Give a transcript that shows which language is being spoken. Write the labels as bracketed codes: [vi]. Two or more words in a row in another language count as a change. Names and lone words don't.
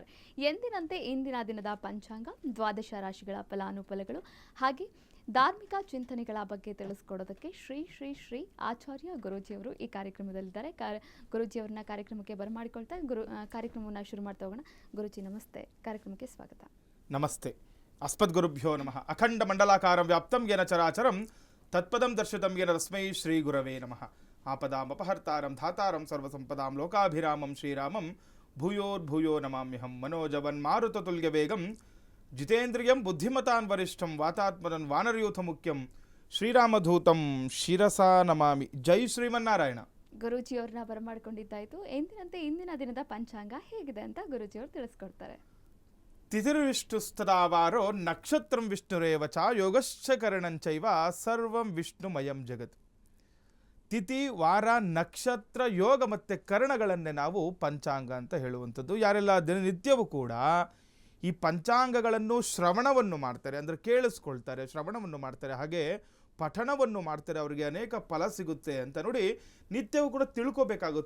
[kn] ಎಂದಿನಂತೆ ಇಂದಿನ ದಿನದ ಪಂಚಾಂಗ, ದ್ವಾದಶ ರಾಶಿಗಳ ಫಲಾನುಫಲಗಳು ಹಾಗೆ ಧಾರ್ಮಿಕ ಚಿಂತನೆಗಳ ಬಗ್ಗೆ ತಿಳಿಸ್ಕೊಡೋದಕ್ಕೆ ಶ್ರೀ ಶ್ರೀ ಶ್ರೀ ಆಚಾರ್ಯ ಗುರೂಜಿಯವರು ಈ ಕಾರ್ಯಕ್ರಮದಲ್ಲಿದ್ದಾರೆ. ಗುರೂಜಿಯವರನ್ನ ಕಾರ್ಯಕ್ರಮಕ್ಕೆ ಬರಮಾಡಿಕೊಳ್ತಾ ಕಾರ್ಯಕ್ರಮವನ್ನು ಶುರು ಮಾಡ್ತಾ ಹೋಗೋಣ. ಗುರೂಜಿ ನಮಸ್ತೆ, ಕಾರ್ಯಕ್ರಮಕ್ಕೆ ಸ್ವಾಗತ. [sa] ನಮಸ್ತೆ. ಅಸ್ಮದ್ಗುರುಭ್ಯೋ ನಮಃ. ಅಖಂಡ ಮಂಡಲಾಕಾರಂ ವ್ಯಾಪ್ತಂ ಯೇನ ಚರಾಚರಂ ತತ್ಪದಂ ದರ್ಶಿತಂ ಯೇನ ತಸ್ಮೈ ಶ್ರೀ ಗುರವೇ ನಮಃ. ಆಪದಾಂ ಅಪಹರ್ತಾರಂ ಧಾತಾರಂ ಸರ್ವಸಂಪದಾಂ ಲೋಕಾಭಿರಾಮಂ ಶ್ರೀರಾಮಂ ಭೂಯೋರ್ಭೂಯೋ ನಮಾಮ್ಯಹಂ. ಮನೋಜವನ್ ಮಾರುತತುಲ್ಯ ವೇಗಂ ಜಿತೇಂದ್ರಿಯಂ ಬುದ್ಧಿಮತಾನ್ ವರಿಷ್ಠಂ ವಾತಾತ್ಮನನ್ ವಾನರಯೂಥ ಮುಖ್ಯಂ ಶ್ರೀರಾಮಧೂತಂ ಶಿರಸಾ ನಮಾಮಿ. ಜೈ ಶ್ರೀಮನ್ನಾರಾಯಣ. [kn] ಗುರೂಜಿಯವ್ರನ್ನ ಬರಮಾಡ್ಕೊಂಡಿದ್ದಾಯ್ತು. ಎಂದಿನಂತೆ ಇಂದಿನ ದಿನದ ಪಂಚಾಂಗ ಹೇಗಿದೆ ಅಂತ ಗುರೂಜಿಯವರು ತಿಳಿಸ್ಕೊಡ್ತಾರೆ. [sa] ತಿಥಿರ್ವಿಷ್ಣುಸ್ತದಾವಾರೋ ನಕ್ಷತ್ರಂ ವಿಷ್ಣುರೇವ ಚ ಯೋಗಶ್ಚ ಕರಣಂಚೈವ ಸರ್ವಂ ವಿಷ್ಣುಮಯಂ ಜಗತ್. [kn] ತಿಥಿ, ವಾರ, ನಕ್ಷತ್ರ, ಯೋಗ ಮತ್ತು ಕರಣಗಳನ್ನೇ ನಾವು ಪಂಚಾಂಗ ಅಂತ ಹೇಳುವಂಥದ್ದು. ಯಾರೆಲ್ಲ ದಿನನಿತ್ಯವೂ ಕೂಡ ಈ ಪಂಚಾಂಗಗಳನ್ನು ಶ್ರವಣವನ್ನು ಮಾಡ್ತಾರೆ, ಅಂದರೆ ಕೇಳಿಸ್ಕೊಳ್ತಾರೆ, ಶ್ರವಣವನ್ನು ಮಾಡ್ತಾರೆ, ಹಾಗೆ ಪಠಣವನ್ನು ಮಾಡ್ತಾರೆ, ಅವರಿಗೆ ಅನೇಕ ಫಲ ಸಿಗುತ್ತೆ ಅಂತ ನೋಡಿ ನಿತ್ಯವೂ ಕೂಡ ತಿಳ್ಕೋಬೇಕಾಗುತ್ತೆ.